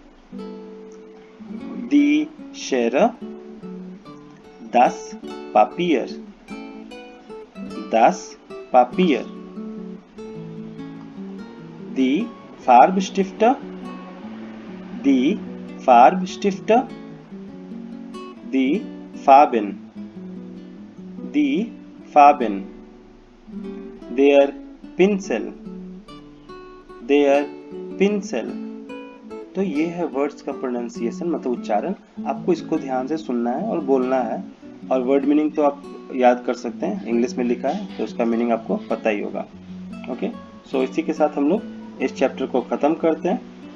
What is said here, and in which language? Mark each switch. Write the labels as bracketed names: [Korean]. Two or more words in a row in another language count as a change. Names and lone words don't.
[German] die Schere, das Papier, das Papier, die Farbstifte, die Farbstifte, die Farben, die Farben, der Pinsel, der Pinsel। [Hindi] तो ये है वर्ड्स का प्रोनाउंसिएशन, मतलब उच्चारण। आपको इसको ध्यान से सुनना है और बोलना है, और [English] word meaning [Hindi] तो आप याद कर सकते हैं, इंग्लिश में लिखा है तो उसका मीनिंग आपको पता ही होगा। ओके, सो इसी के साथ हम लोग इस चैप्टर को ख़त्म करते हैं।